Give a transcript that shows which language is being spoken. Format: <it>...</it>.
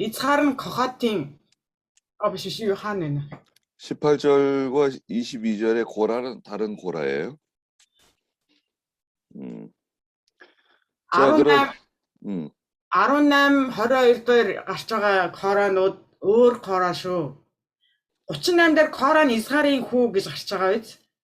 <mn>Ицхар нь Кохатын биш юу хаана вэ?</mn> <ko>18절과 22절의 고라는 다른 고라예요. 자, 그럼</ko> <mn>18 22 дээр гарч байгаа Коранууд өөр Кора шүү. 38 дээр Кора нь Исхарын хүү гэж гарч байгаа биз?</mn>